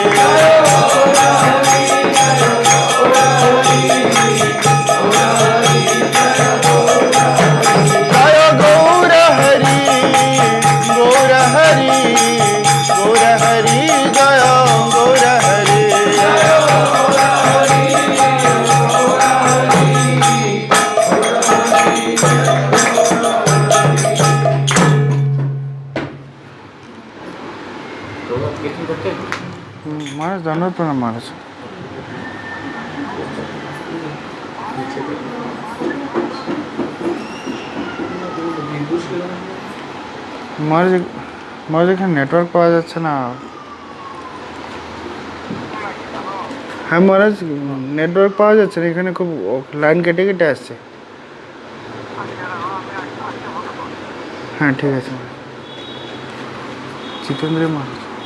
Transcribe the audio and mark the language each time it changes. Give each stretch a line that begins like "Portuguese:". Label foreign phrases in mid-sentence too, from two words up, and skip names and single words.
Bangla: জয় গৌর হরি গৌর হরি গৌর হরি জয় গৌর হরি
Hindi: महाराज दंडवत प्रणाम महाराज महाराज महाराज
Bangla: এখানে নেটওয়ার্ক পাওয়া যাচ্ছে না হ্যাঁ মহারাজ নেটওয়ার্ক পাওয়া যাচ্ছে না এখানে খুব লাইন কেটে কেটে আসছে হ্যাঁ ঠিক আছে জিতেন্দ্র মহারাজ